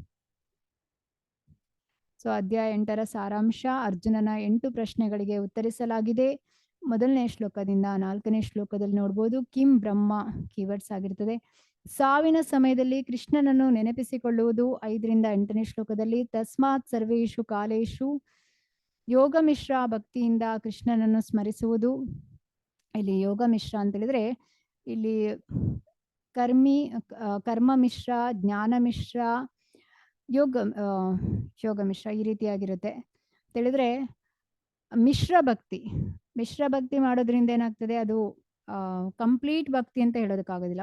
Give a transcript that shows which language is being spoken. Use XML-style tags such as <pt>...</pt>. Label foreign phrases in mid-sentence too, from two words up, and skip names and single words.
<kn>ಸೊ ಅಧ್ಯಾಯ 8ರ ಸಾರಾಂಶ, ಅರ್ಜುನನ 8 ಪ್ರಶ್ನೆಗಳಿಗೆ ಉತ್ತರಿಸಲಾಗಿದೆ. ಮೊದಲನೇ ಶ್ಲೋಕದಿಂದ 4ನೇ ಶ್ಲೋಕದಲ್ಲಿ ನೋಡ್ಬೋದು.</kn> <sa>ಕಿಂ ಬ್ರಹ್ಮ</sa> <kn>ಕೀವರ್ಡ್ಸ್ ಆಗಿರ್ತದೆ. ಸಾವಿನ ಸಮಯದಲ್ಲಿ ಕೃಷ್ಣನನ್ನು ನೆನಪಿಸಿಕೊಳ್ಳುವುದು 5ರಿಂದ 8ನೇ ಶ್ಲೋಕದಲ್ಲಿ.</kn> <sa>ತಸ್ಮಾತ್ ಸರ್ವೇಷು ಕಾಲೇಶು</sa> <kn>ಯೋಗ ಮಿಶ್ರ ಭಕ್ತಿಯಿಂದ ಕೃಷ್ಣನನ್ನು ಸ್ಮರಿಸುವುದು. ಇಲ್ಲಿ ಯೋಗ ಮಿಶ್ರ ಅಂತ ಹೇಳಿದ್ರೆ ಇಲ್ಲಿ ಕರ್ಮ ಮಿಶ್ರ, ಜ್ಞಾನ ಮಿಶ್ರ, ಯೋಗ ಮಿಶ್ರ ಈ ರೀತಿಯಾಗಿರುತ್ತೆ ಅಂತ ಹೇಳಿದ್ರೆ ಮಿಶ್ರ ಭಕ್ತಿ ಮಾಡೋದ್ರಿಂದ ಏನಾಗ್ತದೆ, ಅದು ಕಂಪ್ಲೀಟ್ ಭಕ್ತಿ ಅಂತ ಹೇಳೋದಕ್ಕಾಗೋದಿಲ್ಲ.</kn>